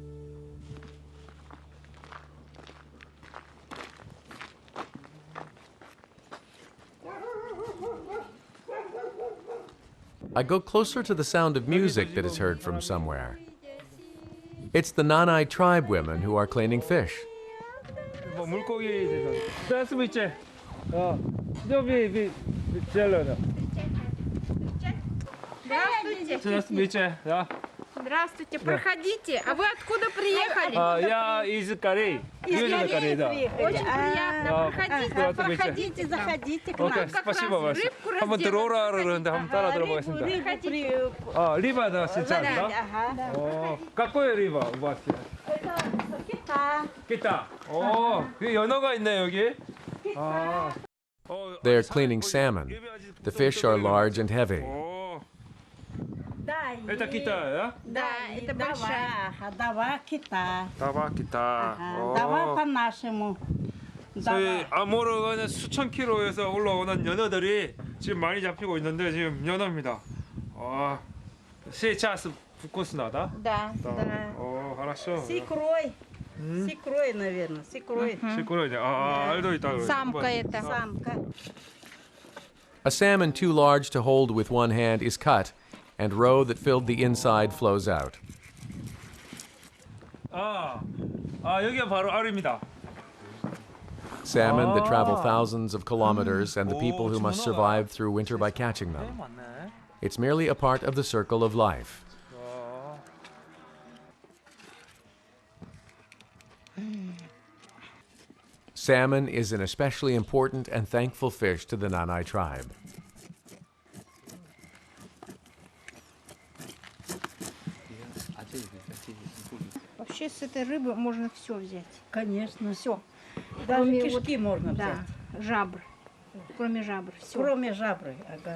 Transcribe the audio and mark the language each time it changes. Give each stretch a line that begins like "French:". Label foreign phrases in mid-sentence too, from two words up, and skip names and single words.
English: I go closer to the sound of music that is heard from somewhere. It's the Nanai tribe women who are cleaning fish.
Russian: 물고기 здравствуйте. Здравствуйте. Здравствуйте. Да. Здравствуйте, проходите. А вы откуда приехали? Я из Кореи. Южной Кореи, да. Очень приятно. Проходите, проходите, заходите к Окей, спасибо вам.
Korean: 한번 들어오라 그러는데 한번 따라 들어보겠습니다.
Russian: Риба, да, сейчас, да? какой риба у вас?
Korean: 기타. 그 연어가 있네 여기.
English: They're cleaning salmon. The fish are large and heavy.
Russian: Это 기타야? Да, это большая.
Nanai: Дава кита.
Korean: 다바 기타.
Russian: Дава по-нашему.
Korean: 저희 아모르는 수천 킬로에서 올라오는 연어들이 지금 많이 잡히고 있는데 지금 연어입니다.
Russian: Сейчас вкусно, да? Да, да. хорошо. С икрой. 음? С икрой, наверное, с икрой.
Korean: 시끄러워. 알도 있다 그러네.
Russian: Самка это. Самка.
English: A salmon too large to hold with one hand is cut, and roe that filled the inside flows out.
Korean: 여기가 바로 알입니다.
English: Salmon that travel thousands of kilometers and the people who must
Korean: 주문어가.
English: survive through winter by catching them.
Korean: 맞네.
English: It's merely a part of the circle of life. Salmon is an especially important and thankful fish to the Nanai tribe.
Russian: Вообще с этой рыбы можно все взять. Конечно. Все. Даже Кроме кишки можно Да, взять. жабр. Кроме жабр. Все. Кроме жабры. Ага.